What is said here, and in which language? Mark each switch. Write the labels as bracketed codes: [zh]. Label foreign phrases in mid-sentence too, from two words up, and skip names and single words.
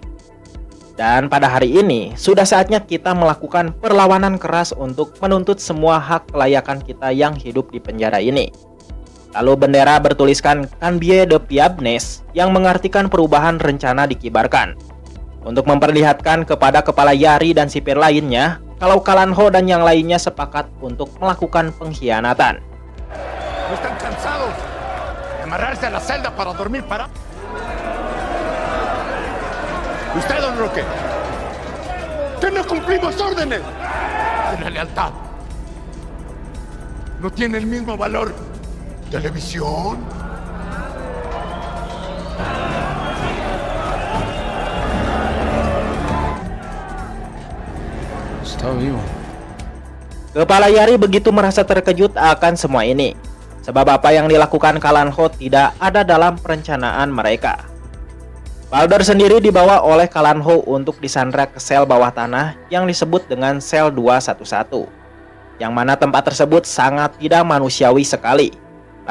[id] Dan pada hari ini, sudah saatnya kita melakukan perlawanan keras untuk menuntut semua hak kelayakan kita yang hidup di penjara ini. Lalu bendera bertuliskan [es] Cambie de Piabnes [id] yang mengartikan perubahan rencana dikibarkan. Untuk memperlihatkan kepada Kepala Yari dan sipir lainnya kalau Kalan Ho dan yang lainnya sepakat untuk melakukan pengkhianatan. [es] Usted, don Roque, que no cumplimos órdenes. La lealtad no tiene el mismo valor. Televisión. Está vivo. [id] Kepala Yari begitu merasa terkejut akan semua ini, sebab apa yang dilakukan Kalan Ho tidak ada dalam perencanaan mereka. Baldor sendiri dibawa oleh Kalan Ho untuk disandra ke sel bawah tanah yang disebut dengan sel 211, yang mana tempat tersebut sangat tidak manusiawi sekali.